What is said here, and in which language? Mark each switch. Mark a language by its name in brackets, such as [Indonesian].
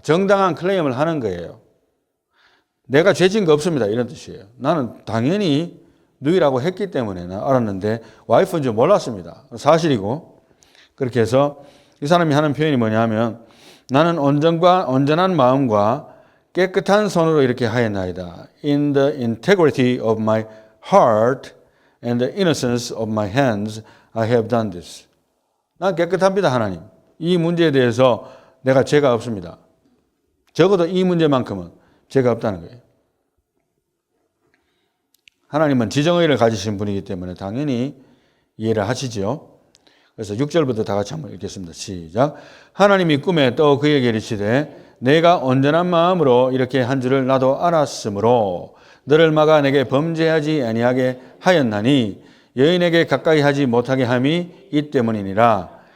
[Korean] 정당한 클레임을 하는 거예요. 내가 죄진 거 없습니다 이런 뜻이에요. 나는 당연히 누이라고 했기 때문에 알았는데 와이프인 줄 몰랐습니다. 사실이고. 그렇게 해서 이 사람이 하는 표현이 뭐냐 하면 나는 온전한 마음과 깨끗한 손으로 이렇게 하였나이다. [English] In the integrity of my heart and the innocence of my hands I have done this. [Korean] 난 깨끗합니다 하나님. 이 문제에 대해서 내가 죄가 없습니다. 적어도 이 문제만큼은 죄가 없다는 거예요. 하나님은 지정의를 가지신 분이기 때문에 당연히 이해를 하시죠. 그래서 6절부터 다 같이 한번 읽겠습니다. 시작. 하나님이 꿈에 또 그에게 이르시되 내가 온전한 마음으로 이렇게 한 줄을 나도 알았으므로 너를 막아 내게 범죄하지 아니하게 하였나니 여인에게 가까이 하지 못하게 함이 이 때문이니라.